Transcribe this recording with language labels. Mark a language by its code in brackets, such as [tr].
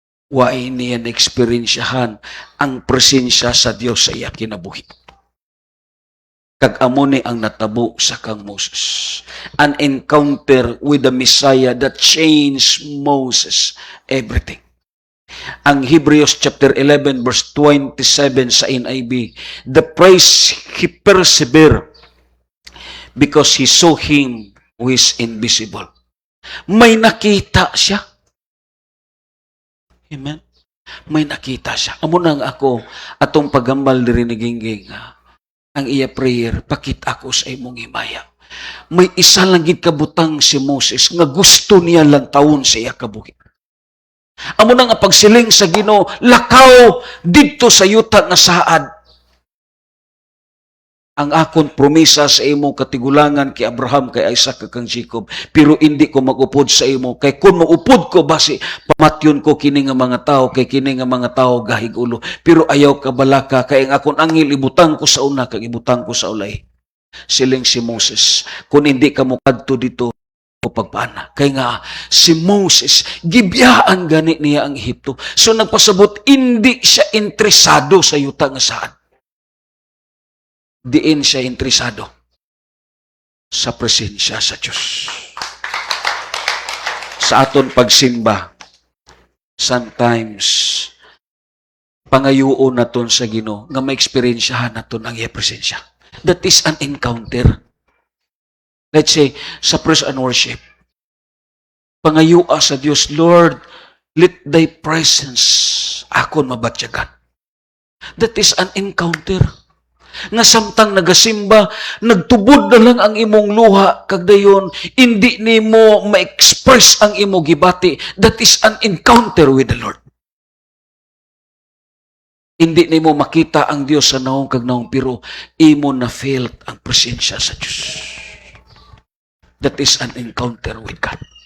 [hil] Why niya na-experiensyahan ang presensya sa Dios sa iya kinabuhi. Kag amo ni ang natabo sa kang Moses. [en] An encounter with the Messiah that changed Moses everything. Ang Hebrews chapter 11 verse 27 sa NIV, the praise he persevered because he saw him who is invisible. [hil] May nakita siya. Amen? May nakita siya. Amo nang ako atong pagambal diri ni Gingging, ang iya prayer, pakit ako sa imong himaya. May isa lang gid kabutang si Moses nga gusto niya lang taon sa iya kabuhi. Amo na nga pagsiling sa Ginoo, lakaw didto sa yuta nga saad. Ang akon promisa sa imo katigulangan kay Abraham, kay Isaac, kay Jacob, pero hindi ko magupod sa imo. Kay kung maupod ko basi pamatyon ko kini nga mga tao, kay kini nga mga tao gahig ulo. Pero ayaw ka balaka, kay ang akon angel ibutang ko sa una, kay ibutang ko sa ulay. Siling si Moses, kung hindi ka mo kadto dito, o pagpaana. Kaya nga, si Moses, gibiyaan gani niya ang Ehipto. So nagpasabot, hindi siya interesado sa yuta nga saan. Diin siya interesado sa presensya sa Diyos. Sa aton pagsimba, sometimes, pangayuon naton sa Ginoo nga ma-experiensyahan naton ang iya presensya. [en] That is an encounter. Let's say, [hil] sa [en] praise and worship, [hil] pangayua sa Dios, [en] Lord, let thy presence [hil] akon mabatyagan. [en] That is an encounter. [hil] Nga samtang nagasimba, nagtubod na lang ang imong luha, kagdayon, hindi nimo ma-express ang imong gibati. [en] That is an encounter with the Lord. [hil] Hindi nimo makita ang Dios sa naong kag naong, pero imo na felt ang presensya sa Dios. [en] That is an encounter with God.